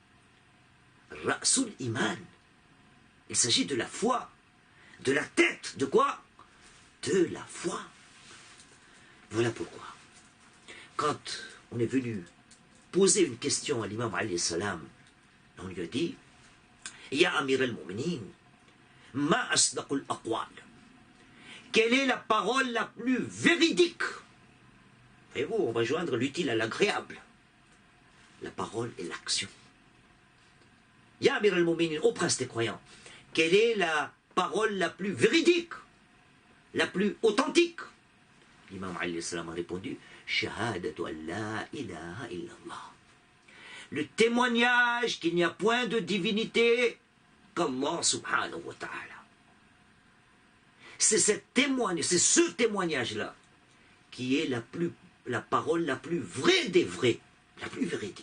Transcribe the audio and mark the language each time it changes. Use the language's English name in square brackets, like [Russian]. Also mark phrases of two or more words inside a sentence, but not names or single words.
[Arabic] رأس الإيمان. [French] Il s'agit de la foi. De la tête. De quoi? De la foi. Voilà pourquoi. Quand on est venu poser une question à l'imam [Arabic] عليه السلام, [French] on lui a dit [Arabic] يا أمير المؤمنين، ما أصدق الأقوال. [French] Quelle est la parole la plus véridique? Voyez-vous, on va joindre l'utile à l'agréable. La parole et l'action. [Arabic] يا أمير المؤمنين, [French] ô prince des croyants, quelle est la parole la plus véridique, la plus authentique? L'imam [Arabic] عليه السلام [French] a répondu [Arabic] شهادة أن لا إله إلا الله. [French] Le témoignage qu'il n'y a point de divinité qu'Allah [Arabic] سبحانه وتعالى. [French] C'est ce témoignage-là qui est la parole la plus vraie des vrais, la plus véridique.